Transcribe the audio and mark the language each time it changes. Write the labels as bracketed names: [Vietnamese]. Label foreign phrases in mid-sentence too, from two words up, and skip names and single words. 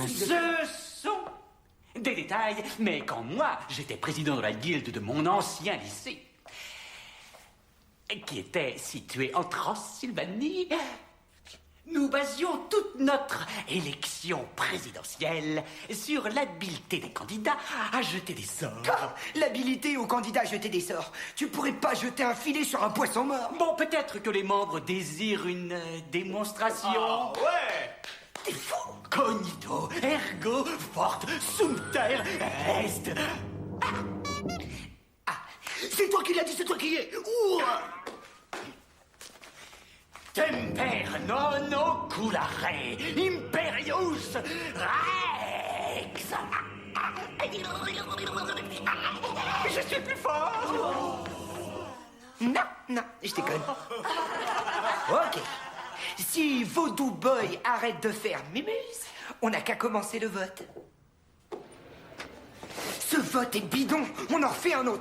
[French] Ce sont des détails, mais quand moi, j'étais président de la guilde de mon ancien lycée, qui était situé en Transylvanie, nous basions toute notre élection présidentielle sur l'habileté des candidats à jeter des sorts. L'habilité au candidat à jeter des sorts. Tu pourrais pas jeter un filet sur un poisson mort. Bon, peut-être que les membres désirent une démonstration. Ouais! T'es fou. [Latin] Cognito, ergo, forte, sumter, est. [French] C'est toi qui l'as dit, c'est toi qui y es. Ouah. [Latin] Temper non oculare, imperius rex. [French] Je suis plus fort. Non, je déconne. Ok. Si Vaudou Boy arrête de faire mémuse, on n'a qu'à commencer le vote. Ce vote est bidon, on en refait un autre.